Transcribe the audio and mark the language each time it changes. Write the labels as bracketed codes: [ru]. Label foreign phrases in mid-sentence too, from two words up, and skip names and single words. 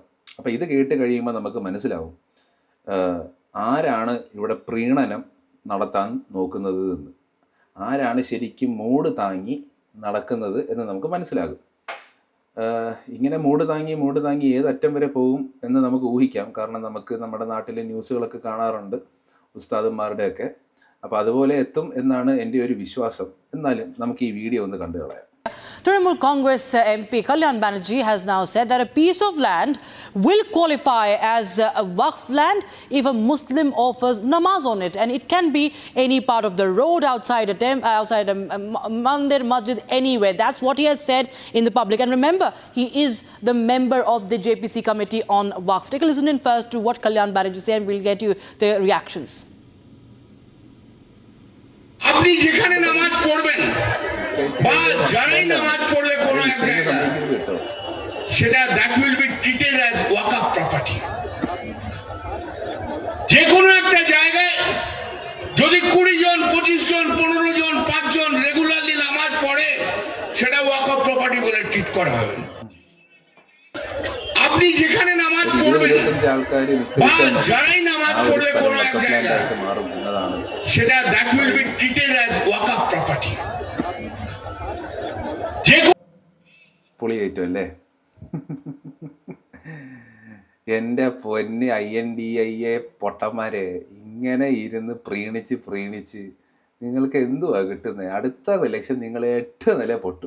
[ml] അപ്പോൾ ഇത് കേട്ട് കഴിയുമ്പോൾ നമുക്ക് മനസ്സിലാവും ആരാണ് ഇവിടെ പ്രീണനം നടത്താൻ നോക്കുന്നത് എന്ന്, ആരാണ് ശരിക്കും മൂട് താങ്ങി നടക്കുന്നത് എന്ന് നമുക്ക് മനസ്സിലാകും. ഇങ്ങനെ മൂട് താങ്ങി ഏതറ്റം വരെ പോകും എന്ന് നമുക്ക് ഊഹിക്കാം. കാരണം നമുക്ക് നമ്മുടെ നാട്ടിലെ ന്യൂസുകളൊക്കെ കാണാറുണ്ട് ഉസ്താദന്മാരുടെയൊക്കെ. അപ്പോൾ അതുപോലെ എത്തും എന്നാണ് എൻ്റെ ഒരു വിശ്വാസം. എന്നാലും നമുക്ക് ഈ വീഡിയോ ഒന്ന് കണ്ടു കളയാം. [en] Trinamool Congress MP Kalyan Banerjee has now said that a piece of land will qualify as a Waqf land if a Muslim offers namaz on it, and it can be any part of the road, outside a mandir, masjid, anywhere. That's what he has said in the public. And remember, he is the member of the JPC committee on Waqf. Take a listen in first to what Kalyan Banerjee said, and we'll get you the reactions. [bn] আপনি যেখানে নামাজ পড়বেন বা যারাই নামাজ পড়বে কোনো এক জায়গায়, সেটা [en] that will be treated as Waqf property. [bn] যে কোনো একটা জায়গায় যদি 20 জন, 25 জন, 15 জন, 5 জন রেগুলারলি নামাজ পড়ে, সেটা [en] Waqf property [bn] বলে ট্রিট করা হবে। আপনি যেখানে নামাজ পড়বেন বা যারাই নামাজ পড়বে কোনো এক জায়গায়, সেটা দ্যাট উইল বি ট্রিটেড অ্যাজ ওয়াকফ প্রপার্টি। [ml] പൊളിയായിട്ടും അല്ലേ? എൻ്റെ പൊന്ന് INDIA പൊട്ടന്മാരെ, ഇങ്ങനെ ഇരുന്ന് പ്രീണിച്ച് നിങ്ങൾക്ക് എന്തുവാ കിട്ടുന്നത്? അടുത്ത ഇലക്ഷൻ നിങ്ങൾ 8 നില പൊട്ടും.